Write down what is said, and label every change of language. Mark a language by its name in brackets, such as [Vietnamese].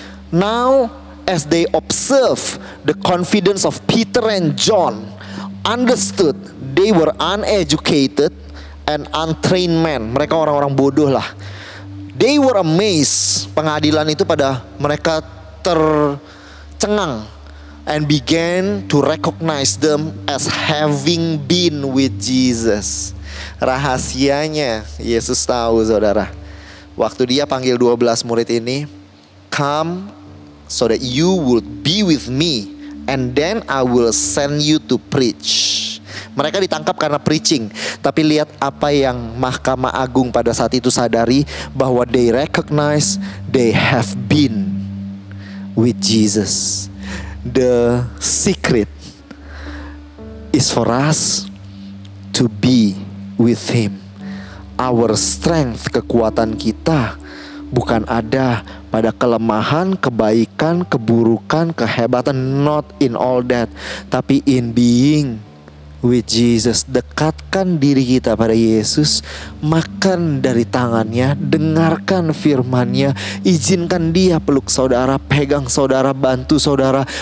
[English] Now as they observe the confidence of Peter and John, understood they were uneducated and untrained men. [Indonesian] Mereka orang-orang bodoh lah. [English] They were amazed. [Indonesian] Pengadilan itu pada mereka tercengang. [English] And began to recognize them as having been with Jesus. [Indonesian] Rahasianya Yesus tahu saudara. Waktu dia panggil 12 murid ini, [English] come so that you would be with me, and then I will send you to preach. [Indonesian] Mereka ditangkap karena preaching. Tapi lihat apa yang Mahkamah Agung pada saat itu sadari, bahwa [English] they recognize they have been with Jesus. The secret is for us to be with him. Our strength, [Indonesian] kekuatan kita bukan ada pada kelemahan, kebaikan, keburukan, kehebatan. [English] Not in all that, tapi in being with Jesus. [Indonesian] Dekatkan diri kita pada Yesus, makan dari tangannya, dengarkan firman-Nya, izinkan Dia peluk saudara, pegang saudara, bantu saudara.